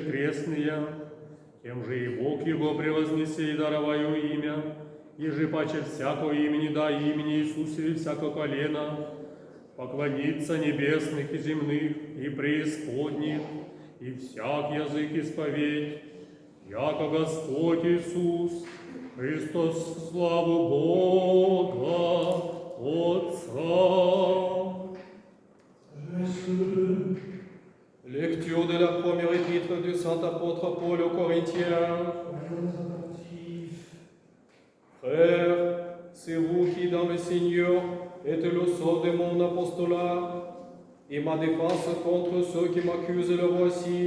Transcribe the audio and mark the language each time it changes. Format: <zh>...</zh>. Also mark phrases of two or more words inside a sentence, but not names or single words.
<cu>крестные, тем же и Бог его превознесе и дароваю имя, еже паче всякого имени, да имени Иисусове всяко колено, поклониться небесных и земных, и преисподних, и всяк язык исповедь, яко Господь Иисус, Христос, славу Бога Отца.</cu> <fr>Lecture de la première épître du saint apôtre Paul aux Corinthiens. Frères, c'est vous qui dans le Seigneur êtes le sceau de mon apostolat et ma défense contre ceux qui m'accusent le voici.</fr>